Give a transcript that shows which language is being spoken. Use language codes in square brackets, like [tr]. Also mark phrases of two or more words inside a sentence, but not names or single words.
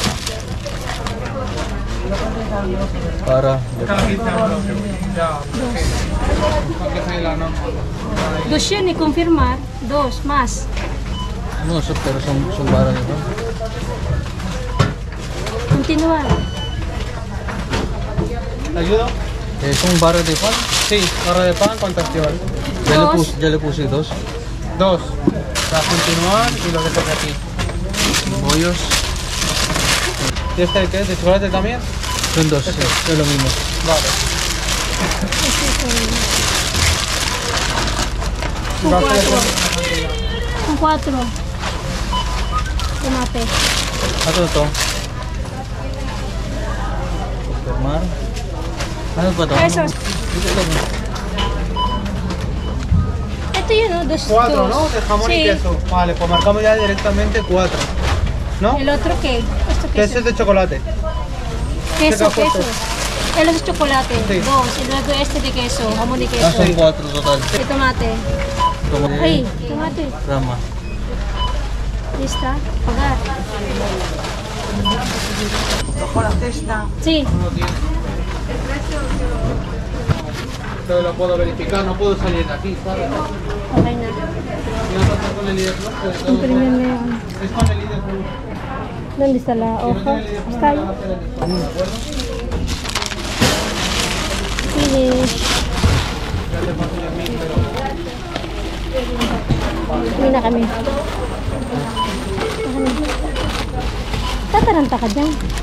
[es] Para. [tl] Dos yun eh, confirmar. [es] Dos, más. No, pero son varas nito. Continuar. ¿Te ayudo? ¿Son barras de pan? Sí, barra de pan, ¿cuántas llevas? Ya le puse dos. Dos. Para continuar y lo que toca aquí. Bollos. ¿Y este qué es? ¿De chocolate también? Son dos, sí, es lo mismo. Vale. Con cuatro. Con cuatro. Tomate. [tl] Ano to? Confirmar. Ano ba to? Pesos. Ito yun, [es] ¿no? Dos. Cuatro, dos. ¿no? De jamón Sí. y queso. Vale, pues marcamos ya directamente cuatro. ¿No? ¿El otro qué? Esto Que ese queso. es de chocolate. Queso, ¿Qué te has queso. El otro es chocolate. Sí. Dos. Y luego este de queso. Jamón y queso. Ah, son 4 total. Y tomate. Ay, tomate. Rama. Lista. Pagar. Con la cesta. Sí. Pero lo puedo verificar, no puedo salir de aquí, ¿sabes? [tl] Okay na. [es] ¿Y no pasa con el líder? ¿No? [tl] Imprime mo yun. [es] Es con el líder. ¿Dónde está la hoja? Está ahí. Finish. [tl] Uwi na kami. Tataranta ka dyan.